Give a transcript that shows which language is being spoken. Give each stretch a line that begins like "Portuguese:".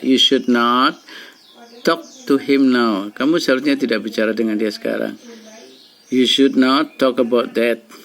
English: You should not talk to him now.
Indonesian: Kamu seharusnya tidak bicara dengan dia sekarang.
English: You should not talk about that.